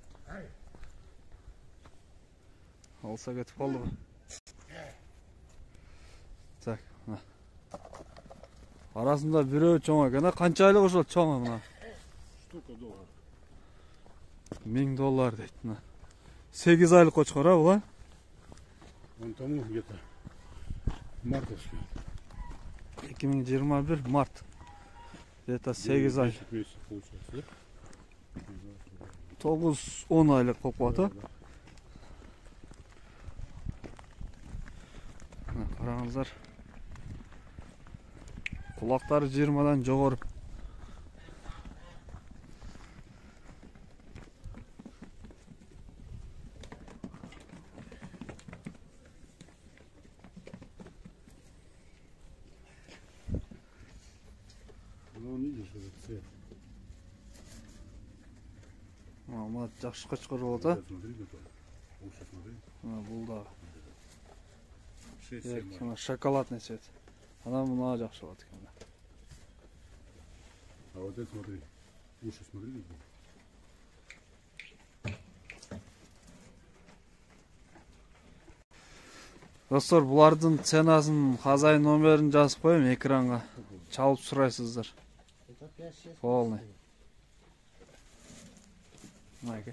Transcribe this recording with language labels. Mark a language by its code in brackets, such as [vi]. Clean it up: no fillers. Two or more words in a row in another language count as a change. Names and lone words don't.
[ky] Алса кетип калдыбы? Так, мына. Арасында бирөө чоң экен, а? Канча айлык ошол чоң мына? [ru] Штука доллар. [ky] $1000 дейт мына. 8 айлык кочкор, а, бул? [ru] Вон тому где-то мартовский. 2021 март. Где-то 8 ай. 10 месяцев получается, да? [ky] 9-10 айлык болуп калат, а? Караңыздар. Кулактары 20дан жогору. [ru] Ну, он видишь, этот цвет. [ky] Мына жакшы кочкор болот, а? [ru] Смотри, какой. Лучше смотри. [ky] Бул да. 6-7 Мына [ru] шоколадный цвет. [ky] Анан мына жакшы болот экен. [ru] А вот это смотри. Уши смотри. [ky] Достор, булардын ценасын, хозяин номерин жазып коем экранга. Чалып сурайсыздар. Полный. Мынаке.